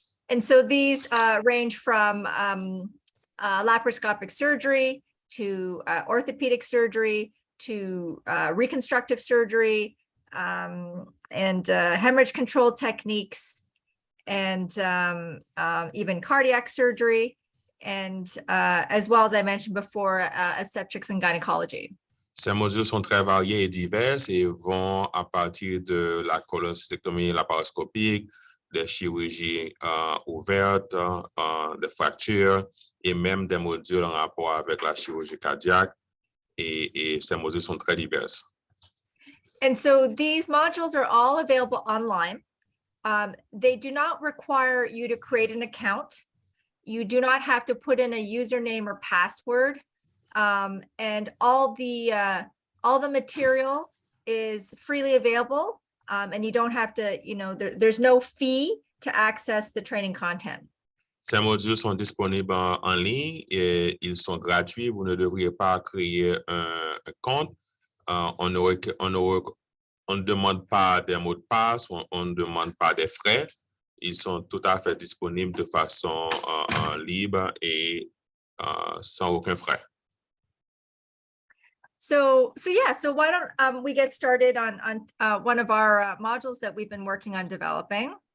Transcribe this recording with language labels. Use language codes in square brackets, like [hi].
[en] And so these range from laparoscopic surgery to orthopedic surgery to reconstructive surgery and hemorrhage control techniques and even cardiac surgery, and as well as I mentioned before, obstetrics and gynecology. [fr] Ces modules sont très variés et divers et vont à partir de la colostectomie laparoscopique, des chirurgies ouvertes, des fractures et même des modules en rapport avec la chirurgie cardiaque. Et ces modules sont très divers. [en] And so these modules are all available online. They do not require you to create an account. You do not have to put in a username or password. And all the material is freely available. And you don't have to, there's no fee to access the training content. [fr] Ces modules sont disponibles en ligne et ils sont gratuits. Vous ne devriez pas créer un compte. On ne demande pas des mots de passe, on ne demande pas des frais. Ils sont tout à fait disponibles de façon libre et sans aucun frais. [en] So why don't we get started on one of our modules that we've been working on developing.